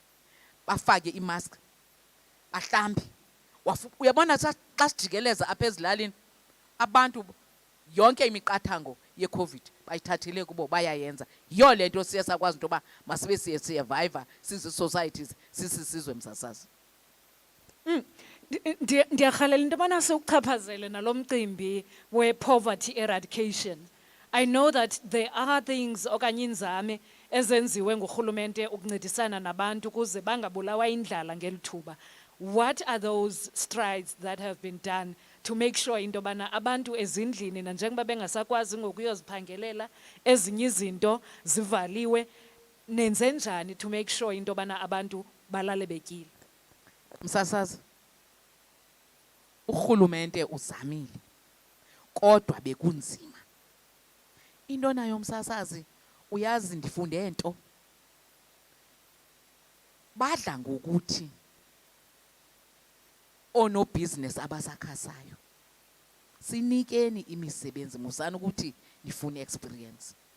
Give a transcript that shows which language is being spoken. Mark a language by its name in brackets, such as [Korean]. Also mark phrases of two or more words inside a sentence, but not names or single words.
[Xhosa] bafake imask bahlambe uyabona xa sijikeleza apha ezilalini abantu yonke imiqathango ye-COVID bayithathele kubo bayayenza yiyo le nto siye sakwazi into yoba masibe siye-survivor sizi-societies sisisizwe msasazi. Ndiyarhalela into yobana siwuchaphazele nalo mcimbi we- [English] poverty eradication. I know that there are things [Xhosa] okanye inzame ezenziwe ngurhulumente ukuncedisana nabantu ukuze bangabulawa indlala ngeli thuba. [English] What are those strides that have been done to make sure [Xhosa] into yobana abantu ezindlini nanjengoba bengasakwazi ngokuyoziphangelela ezinye izinto zivaliwe nenze njani [English] to make sure [Xhosa] into yobana abantu balale betyile? Msasazi urhulumente uzamile kodwa bekunzima into nayo msasazi uyazi ndifunde nto badla ngokuthi onobhizinesi abasakhasayo sinikeni imisebenzi musana ukuthi nifune experience